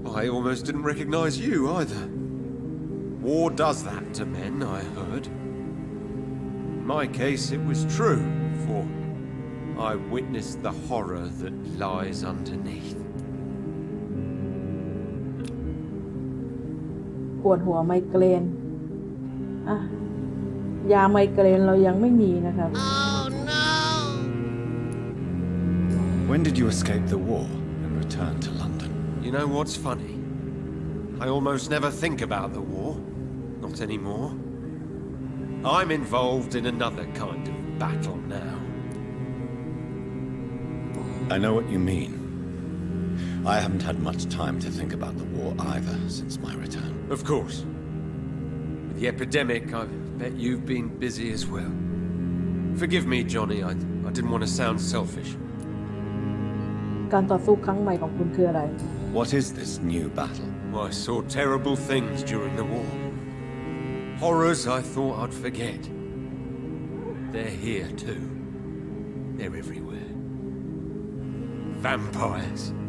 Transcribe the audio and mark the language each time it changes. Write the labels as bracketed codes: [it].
[en] I almost didn't recognize you either. War does that to men, I heard. In my case, it was true, for I witnessed the horror that lies underneath. [th] ปวดหัวไมเกรนอ่ะยาไมเกรนเรายังไม่มีนะครับ [en] When did you escape the war and return to London? You know what's funny? I almost never think about the war. Not anymore. I'm involved in another kind of battle now. I know what you mean. I haven't had much time to think about the war either since my return. Of course. With the epidemic, I bet you've been busy as well. Forgive me, Johnny. I didn't want to sound selfish. [th] การต่อสู้ครั้งใหม่ของคุณคืออะไร [en] What is this new battle? I saw terrible things during the war. Horrors I thought I'd forget. They're here too. They're everywhere. Vampires.